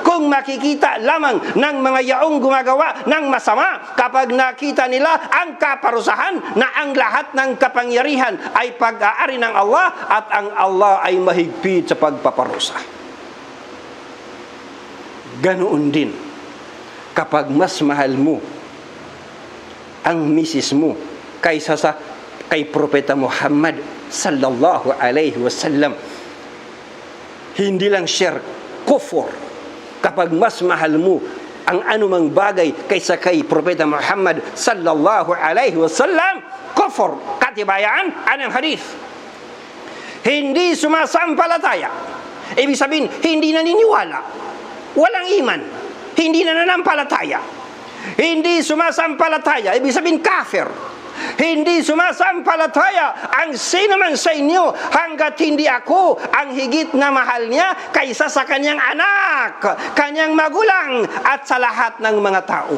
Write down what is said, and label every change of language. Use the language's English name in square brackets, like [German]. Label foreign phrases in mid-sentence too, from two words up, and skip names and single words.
[Filipino] Kung makikita lamang ng mga yaong gumagawa ng masama, kapag nakita nila ang kaparusahan na ang lahat ng kapangyarihan ay pag-aari ng Allah at ang Allah ay mahigpit sa pagpaparusa. Ganoon din kapag mas mahal mo ang misis mo kaysa sa kay Propeta Muhammad [Arabic] صلى الله عليه وسلم. [Filipino] Hindi lang shirk, kufur. Kapag mas mahal mo ang anumang bagay kaysa kay Propeta Muhammad [Arabic] صلى الله عليه وسلم, [Filipino] kufur. Katibayan, anong hadith? Hindi sumasampalataya. Ibig sabihin, hindi naniniwala. Walang iman. Hindi nananampalataya. Hindi sumasampalataya. Ibig sabihin, kafir. Hindi sumasampalataya ang sino man sa inyo hanggat hindi ako ang higit na mahal niya kaysa sa kanyang anak, kanyang magulang at sa lahat ng mga tao.